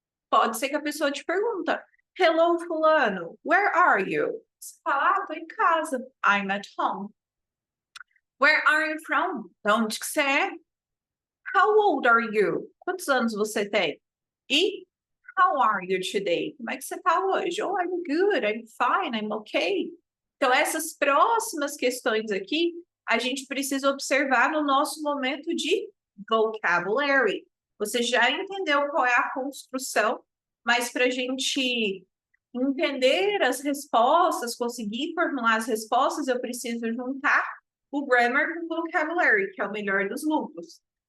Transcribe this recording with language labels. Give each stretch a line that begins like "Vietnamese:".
Portuguese: Pode ser que a pessoa te pergunta,
English: hello, fulano, where are you?
Portuguese: Você fala, tô em casa.
English: I'm at home. Where are you from?
Portuguese: De onde que você é?
English: How old are you?
Portuguese: Quantos anos você tem? E
English: how are you today?
Portuguese: Como é que você está hoje?
English: Oh, I'm good, I'm fine, I'm okay.
Portuguese: Então, essas próximas questões aqui, a gente precisa observar no nosso momento de vocabulary. Você já entendeu qual é a construção, mas para a gente entender as respostas, conseguir formular as respostas, eu preciso juntar o grammar com o vocabulary, que é o melhor dos mundos.